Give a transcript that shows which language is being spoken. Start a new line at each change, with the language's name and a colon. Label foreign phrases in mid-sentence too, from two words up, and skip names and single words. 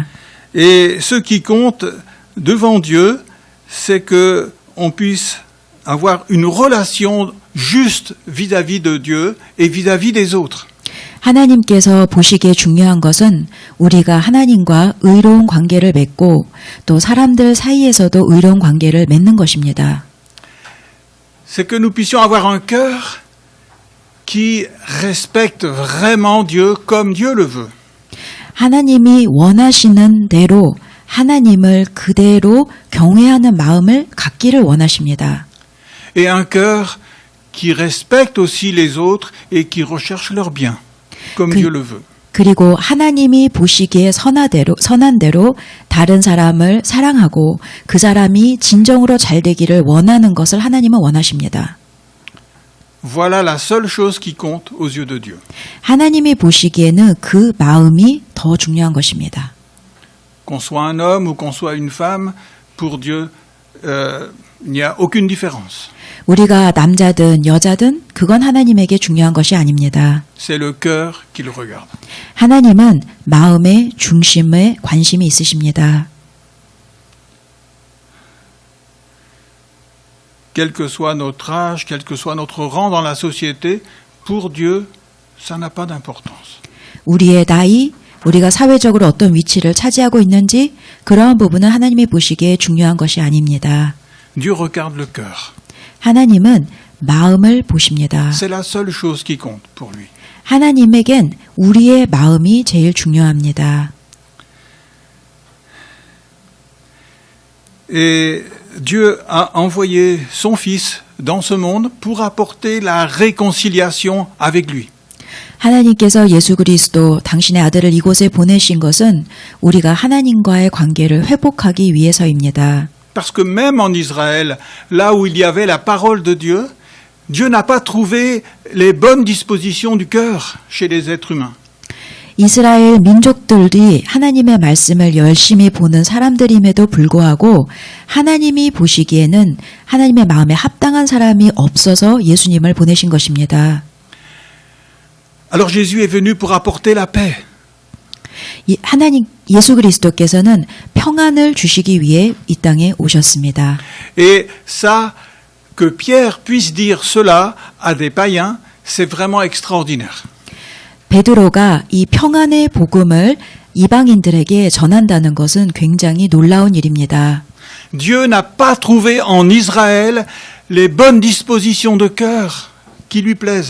French: Et ce qui compte devant Dieu, c'est que on puisse avoir une relation juste vis-à-vis de Dieu et vis-à-vis des autres.
Korean: 하나님께서 보시기에 중요한 것은 우리가 하나님과 의로운 관계를 맺고 또 사람들 사이에서도 의로운 관계를 맺는 것입니다.
French: C'est que nous puissions avoir un cœur qui respecte vraiment Dieu comme Dieu le veut.
Korean: 하나님이 원하시는 대로 하나님을 그대로 경외하는 마음을 갖기를 원하십니다.
French: Et un cœur qui respecte aussi les autres et qui recherche leur bien, comme Dieu le veut.
Korean: 그리고 하나님이 보시기에 선한 대로 다른 사람을 사랑하고 그 사람이 진정으로 잘 되기를 원하는 것을 하나님은 원하십니다.
French: Voilà la seule chose qui compte aux yeux de Dieu.
Korean: 하나님이 보시기에는 그 마음이 더 중요한 것입니다.
French: Qu'on soit un homme ou qu'on soit une femme, pour Dieu, il n'y a aucune différence.
Korean: 우리가 남자든 여자든 그건 하나님에게 중요한 것이 아닙니다.
French: C'est le cœur qu'il regarde.
Korean: 하나님은 마음의 중심에 관심이 있으십니다.
French: Quel que soit notre âge, quel que soit notre rang dans la société, pour Dieu, ça n'a pas d'importance.
Korean: 우리의 나이, 우리가 사회적으로 어떤 위치를 차지하고 있는지 그러한 부분은 하나님이 보시기에 중요한 것이 아닙니다.
French: Dieu regarde le cœur.
Korean: 하나님은 마음을 보십니다.
French: C'est la seule chose qui compte pour lui.
Korean: 하나님에겐 우리의 마음이 제일 중요합니다.
French: Et Dieu a envoyé son Fils dans ce monde pour apporter la réconciliation avec lui.
Korean: 하나님께서 예수 그리스도 당신의 아들을 이곳에 보내신 것은 우리가 하나님과의 관계를 회복하기 위해서입니다.
French: Parce que même en Israël, là où il y avait la parole de Dieu, Dieu n'a pas trouvé les bonnes dispositions du cœur chez les êtres humains.
Korean: 이스라엘 민족들이 하나님의 말씀을 열심히 보는 사람들임에도 불구하고 하나님이 보시기에는 하나님의 마음에 합당한 사람이 없어서 예수님을 보내신 것입니다.
French: Alors Jésus est venu pour apporter la paix.
Korean: 하나님 예수 그리스도께서는 평안을 주시기 위해 이 땅에 오셨습니다.
French: Et ça, que Pierre puisse dire cela à des païens, c'est vraiment extraordinaire.
Korean: 베드로가 이 평안의 복음을 이방인들에게 전한다는 것은 굉장히 놀라운 일입니다.
French: Dieu n'a pas trouvé en Israël les bonnes dispositions de cœur qui lui plaisent.